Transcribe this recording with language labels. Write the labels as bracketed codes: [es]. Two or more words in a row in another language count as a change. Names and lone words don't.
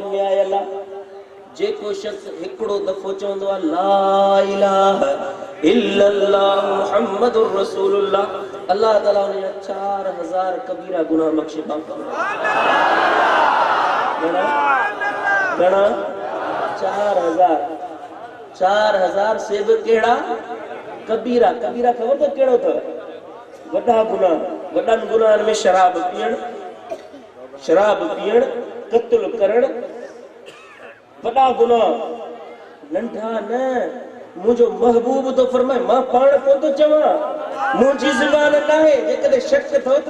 [sd] में आयल आहे जेको शख्स हिकिड़ो दफ़ो चवंदो आहे [ar] لا إله إلا الله محمد رسول الله [sd] अल्लाह ताला उन 4000 कबीरा गुनाह बख्शे पाक गणा 4000 से भी केड़ा कबीरा खबर तो केड़ो था वॾा गुनाह वॾनि गुनाहनि में शराब पीअण क़त्ल करण वॾा गुनाह नंढा न मुझो महबूब तो फरमाए मां पाण को तो चवां मुंहिंजी ज़ुबान नाहे जेकॾहिं शक थो त